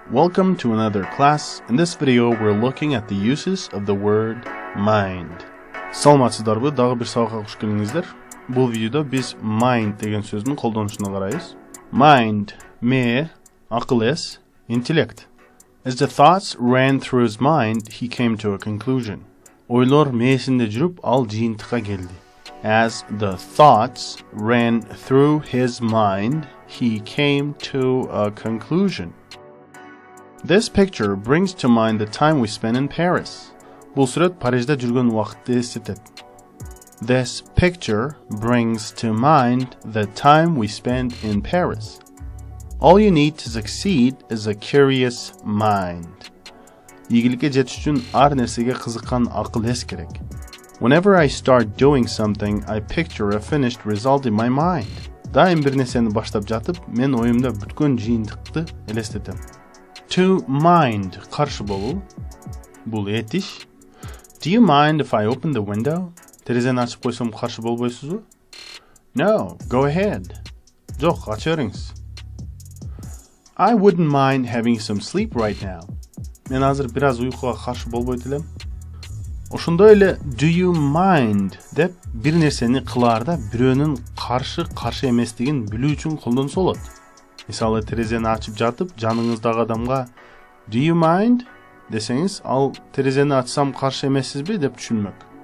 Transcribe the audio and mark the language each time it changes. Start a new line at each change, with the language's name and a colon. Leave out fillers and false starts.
English: Welcome to another class. In this video, we're looking at the uses of the word mind.
Kyrgyz: Саламатсыздарбы, дагы бир сабакка куш келиңиздер. Бул видеодо биз mind деген сөздүн колдонушуна карайбыз. Mind, me, акыл эс, интеллект.
English: As the thoughts ran through his mind, he came to a conclusion.
Kyrgyz: Ойлор мээсинде жүрүп, ал жыйынтыкка келди.
English: As the thoughts ran through his mind, he came to a conclusion. This picture brings to mind the time we spent in Paris.
Kyrgyz: Бул сүрөт Парижде жүргөн убакытты эстетет.
English: This picture brings to mind the time we spent in Paris. All you need to succeed is a curious mind.
Kyrgyz: Ийгиликке жетиш үчүн ар нерсеге кызыккан акыл эс керек.
English: Whenever I start doing something, I picture a finished result in my mind.
Kyrgyz: Дайым бир нерсени баштап жатып, мен оюмда бүткөн жыйынтыкты элестетем. To mind, каршы болуу. Бул этиш.
English: Do you mind if I open the window?
Kyrgyz: Терезени ачып койсом каршы болбойсузбу?
English: No, go ahead.
Kyrgyz: Жок, ача бериңиз.
English: I wouldn't mind having some sleep right now.
Kyrgyz: Мен азыр бир аз уйкуга каршы болбойт элем. Ошондой эле
English: do you mind
Kyrgyz: деп бир нерсени кылаарда бирөөнүн каршы эместигин билүү үчүн колдонсо болот. Мисалы, терезени ачып жатып, жаныңыздагы адамга
English: do you mind
Kyrgyz: десеңиз, ал терезени ачсам каршы эмессизби деп түшүнмөк.